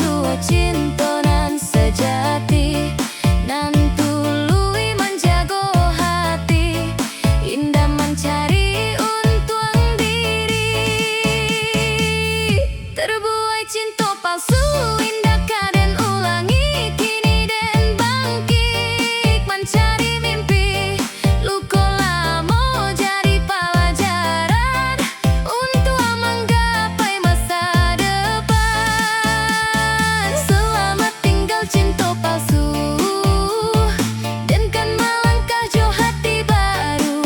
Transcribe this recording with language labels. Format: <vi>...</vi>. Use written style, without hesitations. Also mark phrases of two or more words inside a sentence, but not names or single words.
<min>cinta nan sejati, nan tului menjago hati, indah mencari untung diri. Terbuai cinta palsu, indah kaden ulangi, kini den bangkit mencari mimpi.</min> <id>Luka lama jadi pelajaran untuk menggapai masa depan. Selamat tinggal cinta palsu, dan kan melangkah jauh hati baru.</id>